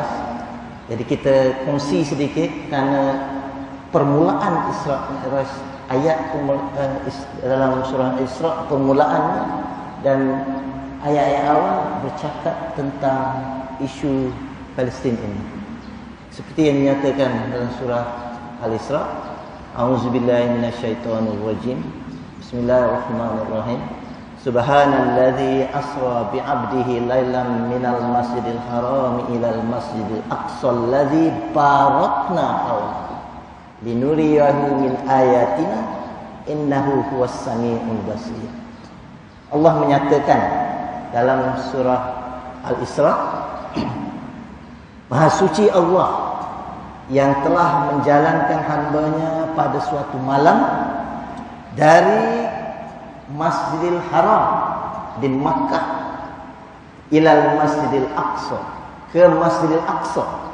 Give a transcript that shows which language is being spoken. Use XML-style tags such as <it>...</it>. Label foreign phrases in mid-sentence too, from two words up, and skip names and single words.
<ms>Jadi kita kongsi sedikit kerana permulaan Isra' Mi'raj, ayat dalam surah Isra' permulaannya dan ayat-ayat awal bercakap tentang isu Palestin ini. Seperti yang dinyatakan dalam surah Al-Isra',</ms> <ar>أعوذ بالله من الشيطان الرجيم، بسم الله الرحمن الرحيم، سبحان الذي أسرى بعبده ليلا من المسجد الحرام إلى المسجد الأقصى الذي باركنا حوله لنريه من آياتنا إنه هو السميع البصير.</ar> <ms>Allah menyatakan dalam surah Al-Isra', Maha suci Allah yang telah menjalankan hamba-Nya pada suatu malam dari Masjidil Haram di Makkah ilal Masjidil Aqsa, ke Masjidil Aqsa.</ms>